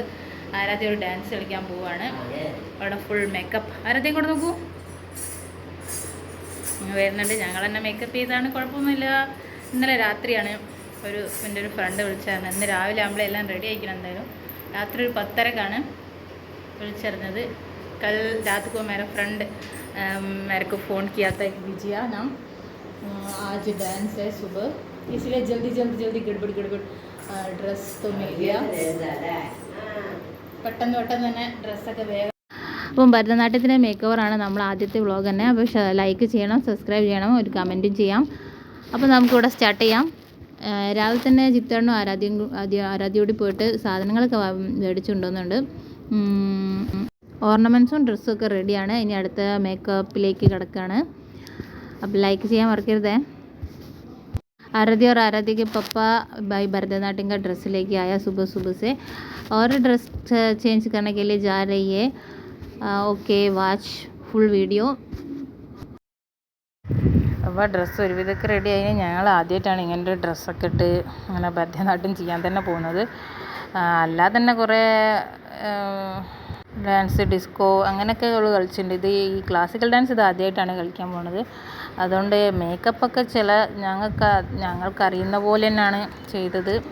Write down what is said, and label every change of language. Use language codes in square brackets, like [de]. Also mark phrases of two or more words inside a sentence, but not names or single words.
[ml] ആരാധ്യ ഒരു ഡാൻസ് കളിക്കാൻ പോവുകയാണ്. അവിടെ [en] full makeup. [ml] ആരാധ്യം കൂടെ നോക്കൂ, വരുന്നുണ്ട്. ഞങ്ങൾ തന്നെ മേക്കപ്പ് ചെയ്താണ്, കുഴപ്പമൊന്നുമില്ല. ഇന്നലെ രാത്രിയാണ് എൻ്റെ ഒരു ഫ്രണ്ട് വിളിച്ചായിരുന്നു. ഇന്ന് രാവിലെ ആകുമ്പോഴെല്ലാം റെഡി ആയിരിക്കണം. എന്തായാലും രാത്രി ഒരു 10:30 വിളിച്ചറിഞ്ഞത്. [hi] कल रात को मेरा फ्रेंड मेरे को फ़ोन किया था, एक विजया नाम, आज डांस है सुबह, इसलिए जल्दी गड़बड़ ड्रेस तो मिल गया. [ml] പെട്ടെന്ന് തന്നെ ഡ്രസ്സൊക്കെ വേഗം. അപ്പം ഭരതനാട്യത്തിൻ്റെ മേക്ക് ഓവറാണ് നമ്മൾ ആദ്യത്തെ വ്ളോഗ് തന്നെ. അപ്പോൾ ലൈക്ക് ചെയ്യണം, സബ്സ്ക്രൈബ് ചെയ്യണം, ഒരു കമൻറ്റും ചെയ്യാം. അപ്പോൾ നമുക്കിവിടെ സ്റ്റാർട്ട് ചെയ്യാം. രാവിലെ തന്നെ ജിത്തേണ്ണും ആരാധ്യയോട് പോയിട്ട് സാധനങ്ങളൊക്കെ മേടിച്ചുകൊണ്ടുവന്നുണ്ട്. ഓർണമെൻറ്റ്സും ഡ്രസ്സും ഒക്കെ റെഡിയാണ്. ഇനി അടുത്ത മേക്കപ്പിലേക്ക് കിടക്കുകയാണ്. അപ്പോൾ ലൈക്ക് ചെയ്യാൻ മറക്കരുതേ. [hi] आराध्य और आराध्य के पापा भाई भरतनाट्यम का ड्रेस लेके आया सुबह से, और [en] dress change [hi] करने के लिए जा रही है. [en] Okay, watch full video. [ml] അപ്പോൾ ഡ്രസ്സ് ഒരുവിധമൊക്കെ റെഡി ആയി. ഞങ്ങൾ ആദ്യമായിട്ടാണ് ഇങ്ങനൊരു ഡ്രസ്സൊക്കെ ഇട്ട് അങ്ങനെ ഭരതനാട്യം ചെയ്യാൻ തന്നെ പോകുന്നത്. അല്ലാതെ തന്നെ കുറേ ഡാൻസ്, ഡിസ്കോ അങ്ങനെയൊക്കെ അവൾ കളിച്ചിട്ടുണ്ട്. ഇത് ഈ [en] classical dance [ml] ഇത് ആദ്യമായിട്ടാണ് കളിക്കാൻ പോണത്. അതുകൊണ്ട് മേക്കപ്പൊക്കെ ഞങ്ങൾക്ക് അറിയുന്ന പോലെ തന്നെയാണ് ചെയ്തത്.